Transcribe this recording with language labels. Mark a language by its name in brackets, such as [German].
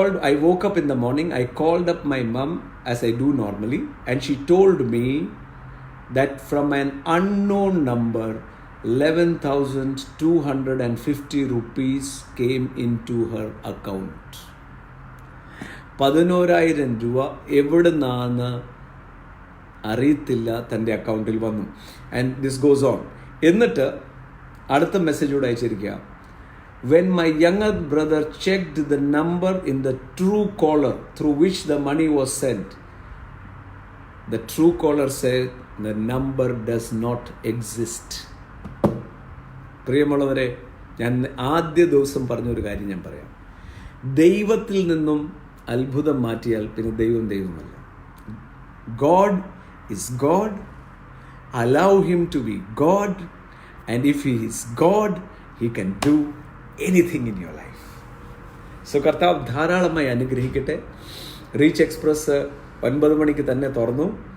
[English] I woke up in the morning, I called up my mom as I do normally, and she told me that from an unknown number, 11,250 rupees came into her account. [Malayalam] 11,000 രൂപ എവിടെ നിന്നാണ് അറിയത്തില്ല, തൻ്റെ അക്കൗണ്ടിൽ വന്നു. [English] And this goes on. [Malayalam] എന്നിട്ട് അടുത്ത മെസ്സേജോട് അയച്ചിരിക്കുക, [English] when my younger brother checked the number in the Truecaller through which the money was sent, the Truecaller said the number does not exist. [Malayalam] പ്രിയമുള്ളവരെ, ഞാൻ ആദ്യ ദിവസം പറഞ്ഞൊരു കാര്യം ഞാൻ പറയാം. ദൈവത്തിൽ നിന്നും അത്ഭുതം മാറ്റിയാൽ പിന്നെ ദൈവമല്ല. [English] God is God. Allow him to be God, and if he is God, he can do anything in your life. [Malayalam] So കർത്താവ് ധാരാളമായി അനുഗ്രഹിക്കട്ടെ. റീച്ച് എക്സ്പ്രസ് 9 മണിക്ക് തന്നെ തുറന്നു.